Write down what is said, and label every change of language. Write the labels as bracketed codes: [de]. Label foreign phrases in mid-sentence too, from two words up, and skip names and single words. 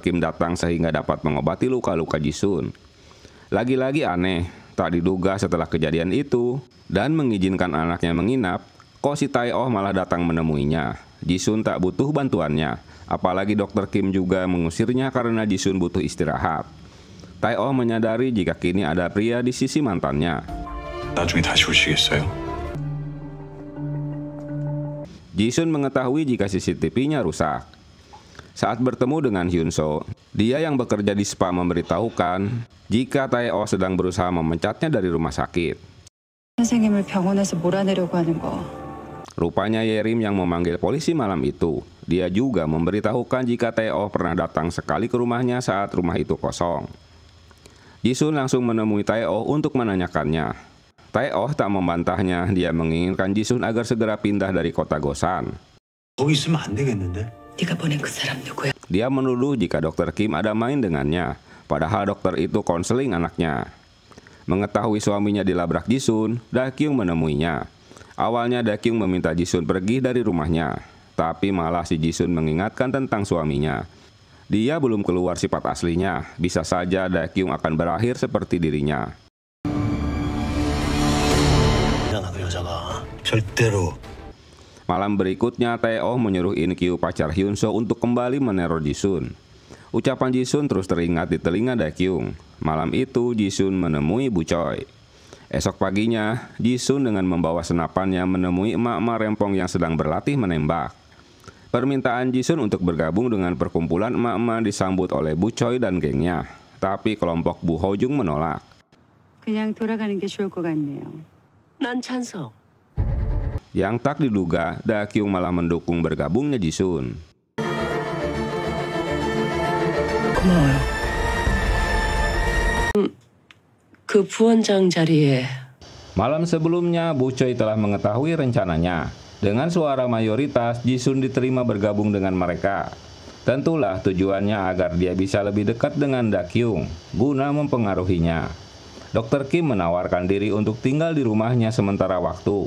[id] Kim datang sehingga dapat mengobati luka-luka Jisun. Lagi-lagi aneh, tak diduga setelah kejadian itu dan mengizinkan anaknya menginap, kok si Tae-oh malah datang menemuinya. Jisun tak butuh bantuannya, apalagi Dr. Kim juga mengusirnya karena Jisun butuh istirahat. Tae-oh menyadari jika kini ada pria di sisi mantannya. [ko] 나중에 다시 오시겠어요? [id] Jisun mengetahui jika CCTV-nya rusak. Saat bertemu dengan Hyun So, dia yang bekerja di spa memberitahukan jika Tae-oh sedang berusaha memencatnya dari rumah sakit. [ko] 선생님을 병원에서 몰아내려고 하는 거. [id] Rupanya Yerim yang memanggil polisi malam itu. Dia juga memberitahukan jika Tae-oh pernah datang sekali ke rumahnya saat rumah itu kosong. Jisun langsung menemui Tae-oh untuk menanyakannya. Tae-oh tak membantahnya, dia menginginkan Jisun agar segera pindah dari kota Gosan. [ko] 거기 있으면 안 되겠는데? 네가 보낸 그 사람 누구야? [id] Dia menuduh jika Dr. Kim ada main dengannya, padahal dokter itu konseling anaknya. Mengetahui suaminya dilabrak Jisun, Da-kyung menemuinya. Awalnya Da-kyung meminta Jisun pergi dari rumahnya, tapi malah si Jisun mengingatkan tentang suaminya. Dia belum keluar sifat aslinya, bisa saja Da-kyung akan berakhir seperti dirinya. [ko] 그 여자가 절대로. [id] Malam berikutnya, Tae-oh menyuruh In-kyu pacar Hyun So untuk kembali meneror Jisun. Ucapan Jisun terus teringat di telinga Da-kyung. Malam itu, Jisun menemui Bu Choi. Esok paginya, Jisun dengan membawa senapannya menemui emak-emak rempong yang sedang berlatih menembak. Permintaan Jisun untuk bergabung dengan perkumpulan emak-emak disambut oleh Bu Choi dan gengnya. Tapi kelompok Bu Ho-jung menolak. [ko] 그냥 돌아가는 게 좋을 것 같네요. 난 찬성. [id] Yang tak diduga, Da-kyung malah mendukung bergabungnya Jisun. [ko] 고마워요. 그 부원장 자리에 [id] Malam sebelumnya, Bu Choi telah mengetahui rencananya. Dengan suara mayoritas, Jisun diterima bergabung dengan mereka. Tentulah tujuannya agar dia bisa lebih dekat dengan Da-kyung, guna mempengaruhinya. Dr. Kim menawarkan diri untuk tinggal di rumahnya sementara waktu.